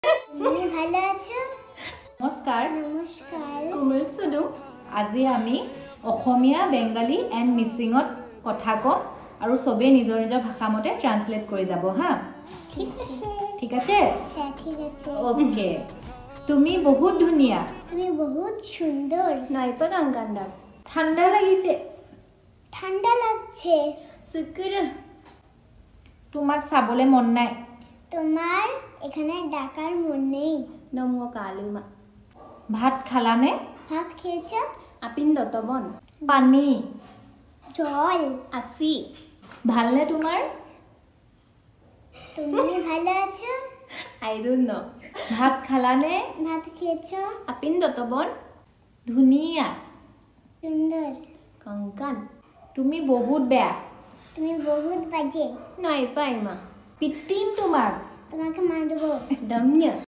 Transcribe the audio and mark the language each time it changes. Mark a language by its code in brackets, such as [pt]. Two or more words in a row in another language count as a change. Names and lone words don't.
[bn] তুমি ভালো আছো? [as] নমস্কাৰ নমস্কাৰ। কুমুল সুদু আজি আমি অসমীয়া বেংগলী এণ্ড মিচিঙত কথা কম আৰু সবে নিজৰ নিজৰ ভাষা মতে ট্ৰান্সলেট কৰি যাব হা ঠিক আছে। ঠিক আছে [bn] হ্যাঁ ঠিক আছে। [as] ওকে তুমি বহুত ধুনিয়া [bn] তুমি বহুত সুন্দর। [mrg] নাইপন আঙ্গান্দা [as] ঠান্ডা লাগিছে [bn] ঠান্ডা লাগছে। [as] শুকুর তোমাক চাবলে মন নাই [bn] তোমার এখানে ডাকার মন নেই। [mrg] নমো কালুমা [as] ভাত খালানে [bn] ভাত খেয়েছো? [mrg] আপিন্দ তবন পানী [bn] জল [mrg] আসি ভালনে তোমার [bn] তুমি ভালো আছো? [en] I don't know [as] ভাত খালানে [bn] ভাত খেয়েছো? [mrg] আপিন্দ তবন ধুনিয়া [bn] সুন্দর। [as] কঙ্কান তুমি বহুত বেয়া [bn] তুমি বহুত বাজে। [mrg] নাই পাইমা পিটিম তোমাক [bn] তোমাকে মারবো। দমnya